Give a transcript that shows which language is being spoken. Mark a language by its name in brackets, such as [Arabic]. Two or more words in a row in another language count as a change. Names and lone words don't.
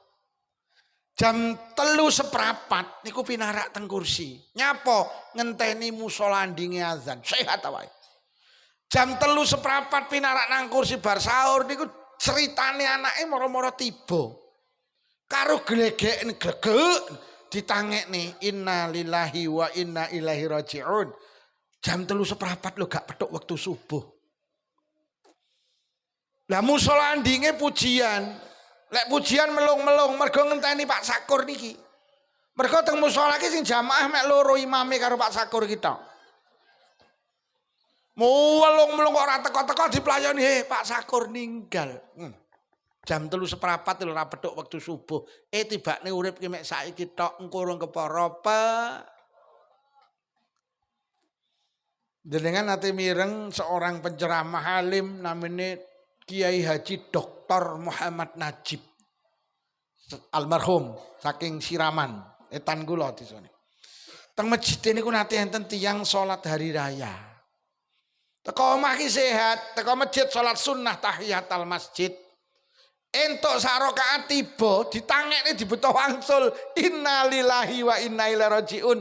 [Javanese] Jam 3:15 niku pinarak teng kursi. Nyapa ngenteni musala ndinge azan. Sehat awake. Jam 3:15 pinarak nang kursi bar sahur niku ceritane anake moro-moro tiba. Karo glegeken glegek ditangekne [Arabic] إنا لله وإنا إليه راجعون. [Javanese] Jam 3:15 lho gak petuk wektu subuh. Lah musala ndinge pujian. Lek pujian melung-melung mergo ngenteni Pak Sakur niki. Mergo teng musala iki sing jamaah mek loro imame karo Pak Sakur kita. Melung-melung kok ora teko-teko diplayoni, "He, Pak Sakur ninggal." Jam 3:15 lho ora petuk wektu subuh. Tibane urip ki mek saiki tok engko rung kepara apa. Jenengan nate mireng [Indonesian] seorang penceramah alim namanya [Javanese] Kiai Haji Dr. Muhammad Najib almarhum saking Siraman etan kula disone. Teng masjid niku nate enten tiyang salat hari raya. Teko omah ki sehat, teko masjid salat sunnah tahiyatul masjid. Entuk sak rakaat tiba ditangekne dibeto wangsul [Arabic] إنا لله وإنا إليه راجعون.